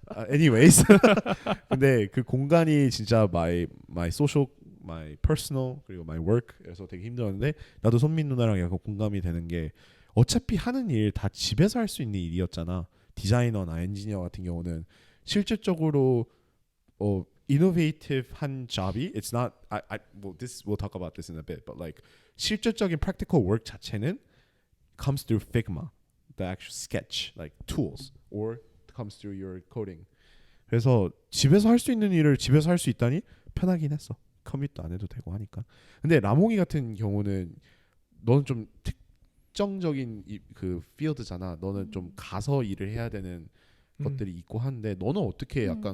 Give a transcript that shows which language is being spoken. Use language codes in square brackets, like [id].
[en] anyways. [ko] 근데 그 공간이 진짜 [en] my social, my personal [ko] 그리고 [en] my work [ko] 에서 되게 힘들었는데 나도 손민 누나랑 약간 공감이 되는 게 어차피 하는 일 다 집에서 할 수 있는 일이었잖아. 디자이너나 엔지니어 같은 경우는 실질적으로 [en] innovative 한 job이 it's not well this we'll talk about this in a bit but like [ko] 실질적인 [en] practical work 자체는 comes through Figma, the actual sketch like tools or comes through your coding. [ko] 그래서 집에서 할 수 있는 일을 집에서 할 수 있다니 편하긴 했어. 커밋도 안 해도 되고 하니까. 근데 라몽이 같은 경우는 너는 좀 특정적인 그 필드잖아. 너는 좀 가서 일을 해야 되는 것들이 있고 한데 너는 어떻게 약간